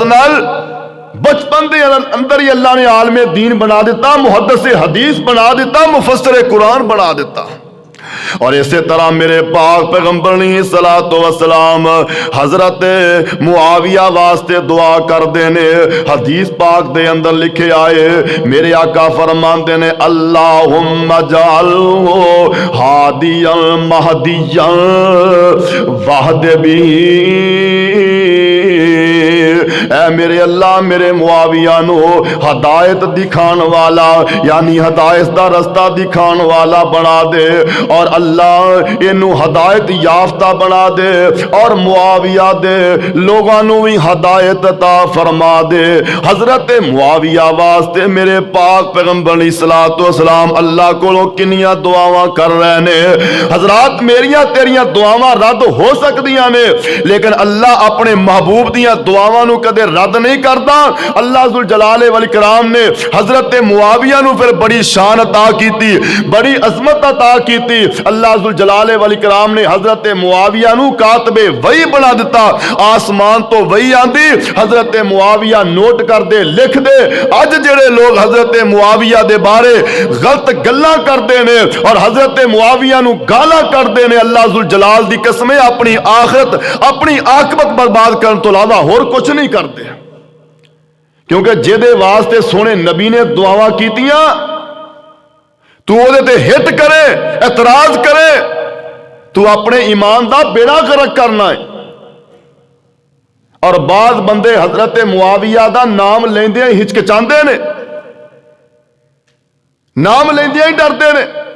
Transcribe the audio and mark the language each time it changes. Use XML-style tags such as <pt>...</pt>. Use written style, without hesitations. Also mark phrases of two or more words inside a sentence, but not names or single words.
<pa>نال بچپن دے اندر ہی اللہ نے عالم دین بنا دیتا محدث حدیث بنا دیتا مفسر قرآن بنا دیتا اور اسی طرح میرے پاک پیغمبر</pa> <ar>علیہ الصلوۃ والسلام</ar> <pa>حضرت معاویہ واسطے دعا کر دینے حدیث پاک دے اندر لکھے آئے میرے آقا فرماندے نے</pa> <ar>اللہم اجعلہ ہادیا مہدیا</ar> <pa>وہد بھی اے میرے اللہ میرے معاویہ نو ہدایت دکھان والا یعنی ہدایت دا رستہ دکھان والا بنا دے اور اللہ انہوں ہدایت یافتہ بنا دے اور معاویہ دے لوگاں نو بھی ہدایت عطا فرما دے حضرت معاویہ واسطے میرے پاک پیغمبر علیہ</pa> <ar>الصلوۃ والسلام</ar> <pa>اللہ کو کنیاں دعاواں کر رہے نے حضرات میریاں تیریاں دعاواں رد ہو سکدیاں نے لیکن اللہ اپنے محبوب دیاں دعاواں نو کدے رد نہیں کرتا اللہ ذوالجلال والاکرام نے حضرت معاویہ نو پھر بڑی شان عطا کیتی بڑی عظمت عطا کیتی اللہ ذوالجلال والاکرام نے حضرت معاویہ نو کاتب وحی بنا دیتا آسمان تو وحی آندی حضرت معاویہ نوٹ کر دے لکھ دے اج جڑے لوگ حضرت معاویہ دے بارے غلط گلاں کردے نے اور حضرت معاویہ نو گالاں کردے نے اللہ ذوالجلال دی قسم اپنی آخرت اپنی عاقبت برباد کرن تو علاوہ اور کچھ نہیں کرتے کیونکہ جدے واسطے سونے نبی نے دعاواں کیتیاں تو وہ تے ہٹ کرے اعتراض کرے تو اپنے ایمان دا بیڑا غرق کرنا ہے۔ اور بعض بندے حضرت معاویہ دا نام لیندے ہچکچاندے نے، نام لیندے ہی ڈردے نے۔</pa>